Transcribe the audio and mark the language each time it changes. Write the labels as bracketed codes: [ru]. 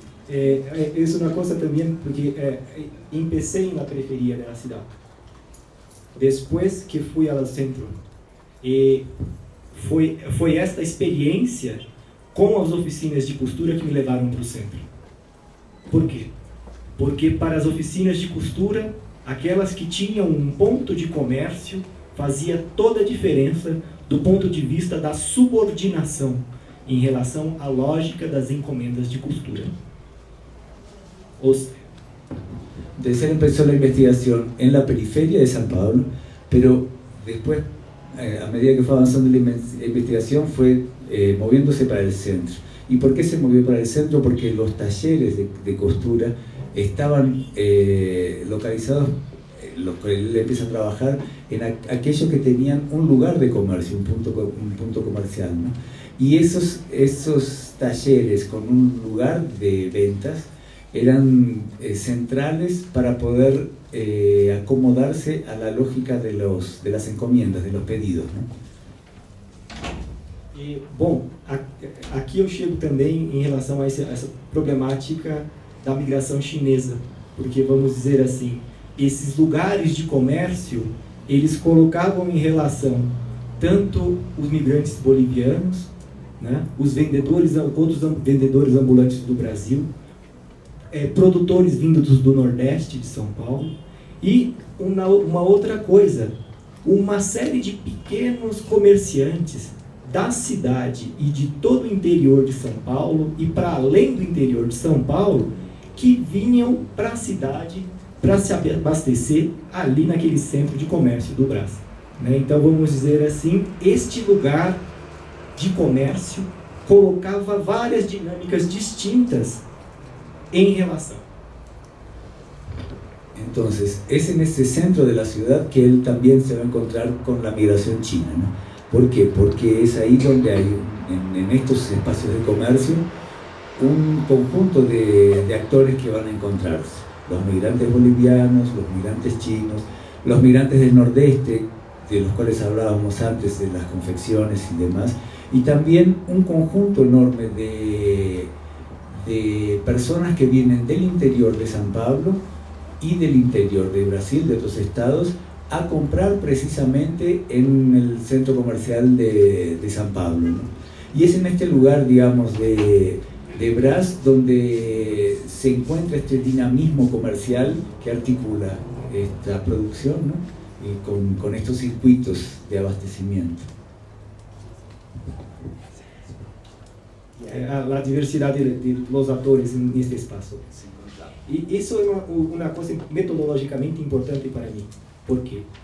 [es] Es una cosa también porque empecé en la periferia de la ciudad, después que fui al centro, [pt] foi esta experiência com as oficinas de costura que me levaram para o centro. Por quê? Porque para as oficinas de costura, aquelas que tinham um ponto de comércio, fazia toda a diferença do ponto de vista da subordinação em relação à lógica das encomendas de costura. [es] Entonces él empezó la investigación en la periferia de San Pablo, pero después, a medida que fue avanzando la investigación, fue moviéndose para el centro. ¿Y por qué se movió para el centro? Porque los talleres de costura estaban localizados, él empieza a trabajar en aquellos que tenían un lugar de comercio, un punto comercial, ¿no? Y esos talleres con un lugar de ventas eran centrales para poder acomodarse a la lógica de las encomiendas, de los pedidos, ¿no? [pt] Bom, aqui eu chego também em relação a essa problemática da migração chinesa, porque vamos dizer assim, esses lugares de comércio, eles colocavam em relação tanto os migrantes bolivianos, né, outros vendedores ambulantes do Brasil, produtores vindos do Nordeste de São Paulo, e uma outra coisa, uma série de pequenos comerciantes da cidade e de todo o interior de São Paulo e para além do interior de São Paulo, que vinham para a cidade para se abastecer ali naquele centro de comércio do Brás, né? Então vamos dizer assim, este lugar de comércio colocava várias dinâmicas distintas [es] en relación. Entonces, es en ese centro de la ciudad que él también se va a encontrar con la migración china, ¿no? ¿Por qué? Porque es ahí donde hay, en estos espacios de comercio, un conjunto de actores que van a encontrarse. Los migrantes bolivianos, los migrantes chinos, los migrantes del nordeste, de los cuales hablábamos antes, de las confecciones y demás, y también un conjunto enorme de personas que vienen del interior de San Pablo y del interior de Brasil, de otros estados, a comprar precisamente en el centro comercial de San Pablo, ¿no? Y es en este lugar, digamos, de Brás donde se encuentra este dinamismo comercial que articula esta producción, ¿no? Y con estos circuitos de abastecimiento. [pt] A diversidade [es] de los [pt] atores neste espaço. E isso é uma coisa metodologicamente importante para mim. Por quê?